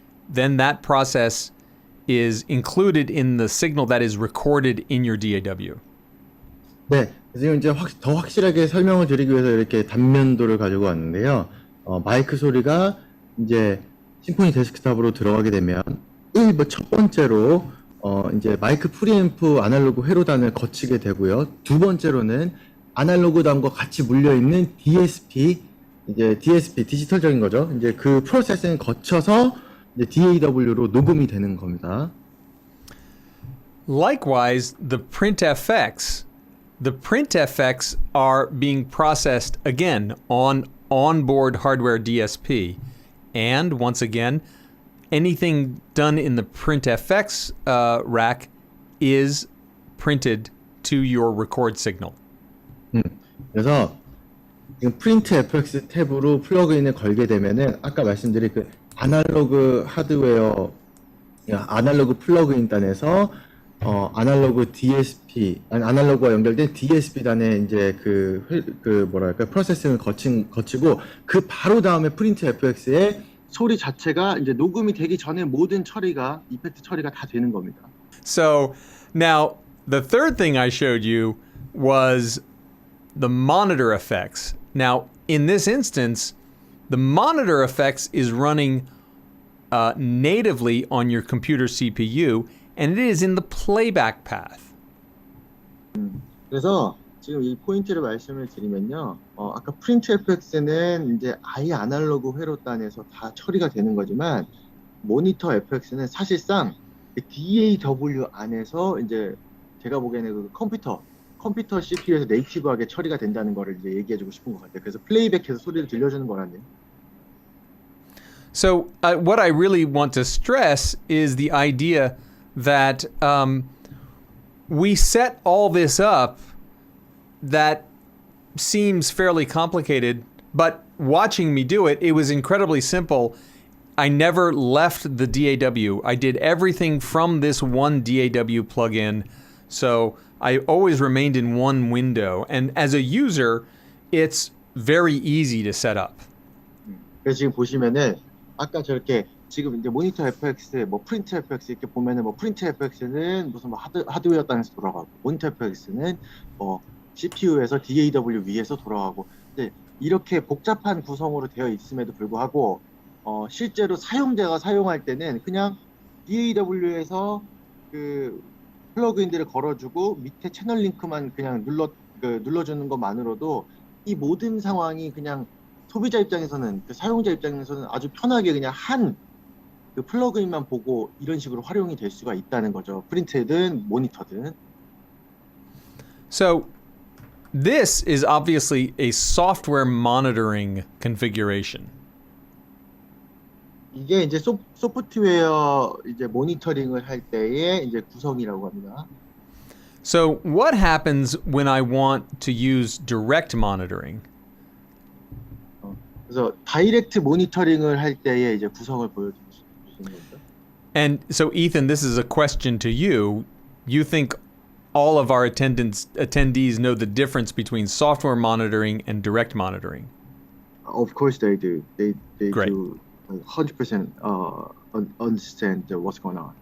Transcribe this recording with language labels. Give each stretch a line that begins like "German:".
English: Then that process is included in the signal that is recorded in your DAW.
Korean: 네, 지금 이제 더 확실하게 설명을 드리기 위해서 이렇게 단면도를 가지고 왔는데요. 마이크 소리가 이제 심포니 데스크탑으로 들어가게 되면 첫 번째로 이제 마이크 프리앰프 아날로그 회로단을 거치게 되고요. 두 번째로는 아날로그단과 같이 물려 있는 DSP, 이제 DSP 디지털적인 거죠. 이제 그 프로세싱을 거쳐서 이제 DAW로 녹음이 되는 겁니다.
English: Likewise, the print FX are being processed again on onboard hardware DSP. And once again, anything done in the print FX rack is printed to your record signal.
Korean: 그래서 지금 프린트 FX 탭으로 플러그인을 걸게 되면은 아까 말씀드린 그 아날로그 하드웨어, 아날로그 플러그인 단에서 아날로그 DSP, 아날로그와 연결된 DSP 단에 이제 뭐랄까 프로세싱을 거치고 그 바로 다음에 프린트 FX의 소리 자체가 이제 녹음이 되기 전에 모든 처리가 이펙트 처리가 다 되는 겁니다.
English: So now the third thing I showed you was the monitor effects. Now in this instance, the monitor effects is running natively on your computer CPU, and it is in the playback path.
Korean: 그래서 지금 이 포인트를 말씀을 드리면요. 아까 프린트 FX는 이제 아예 아날로그 회로단에서 다 처리가 되는 거지만 모니터 FX는 사실상 DAW 안에서 이제 제가 보기에는 그 컴퓨터 CPU에서 네이티브하게 처리가 된다는 거를 이제 얘기해주고 싶은 것 같아요. 그래서 플레이백해서 소리를 들려주는 거라네요.
English: So what I really want to stress is the idea that we set all this up that seems fairly complicated, but watching me do it, it was incredibly simple. I never left the DAW. I did everything from this one DAW plugin, so I always remained in one window. And as a user, it's very easy to set up.
Korean: 그래서 지금 보시면은 아까 저렇게 지금 이제 모니터 FX, 뭐 프린트 FX 이렇게 보면은 뭐 프린트 FX는 무슨 뭐 하드웨어 단에서 돌아가고 모니터 FX는 뭐 CPU에서 DAW 위에서 돌아가고 근데 이렇게 복잡한 구성으로 되어 있음에도 불구하고 실제로 사용자가 사용할 때는 그냥 DAW에서 그 플러그인들을 걸어주고 밑에 채널 링크만 그냥 눌러주는 것만으로도 이 모든 상황이 그냥 소비자 입장에서는 그 사용자 입장에서는 아주 편하게 그냥 한 그 플러그인만 보고 이런 식으로 활용이 될 수가 있다는 거죠. 프린트든 모니터든.
English: So this is obviously a software monitoring configuration.
Korean: 이게 이제 소프트웨어 이제 모니터링을 할 때의 이제 구성이라고 합니다.
English: So what happens when I want to use direct monitoring?
Korean: 그래서 다이렉트 모니터링을 할 때의 이제 구성을 보여주시는 거죠.
English: And so Ethan, this is a question to you. You think all of our attendees know the difference between software monitoring and direct monitoring? Of course they do. They Great. do 100% understand what's going on.